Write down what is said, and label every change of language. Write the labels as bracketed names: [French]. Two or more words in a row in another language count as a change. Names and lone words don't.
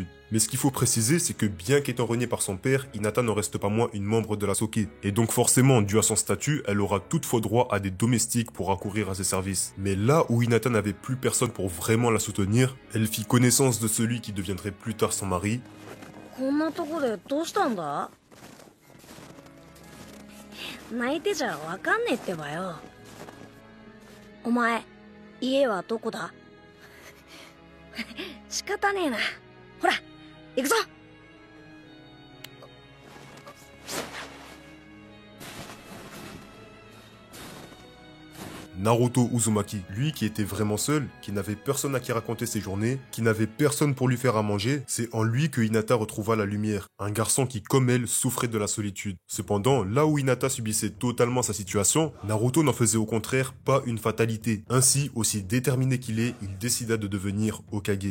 [French] Mais ce qu'il faut préciser, c'est que bien qu'étant reniée par son père, Hinata n'en reste pas moins une membre de la Soke. Et donc forcément, dû à son statut, elle aura toutefois droit à des domestiques pour accourir à ses services. Mais là où Hinata n'avait plus personne pour vraiment la soutenir, elle fit connaissance de celui qui deviendrait plus tard son mari. [Japanese] こんなとこでどうしたんだ？泣いてじゃわかんねえってばよ。お前、家はどこだ？仕方ねえな。ほら、行くぞ。 [French] Naruto Uzumaki, lui qui était vraiment seul, qui n'avait personne à qui raconter ses journées, qui n'avait personne pour lui faire à manger, c'est en lui que Hinata retrouva la lumière. Un garçon qui, comme elle, souffrait de la solitude. Cependant, là où Hinata subissait totalement sa situation, Naruto n'en faisait au contraire pas une fatalité. Ainsi, aussi déterminé qu'il est, il décida de devenir Hokage.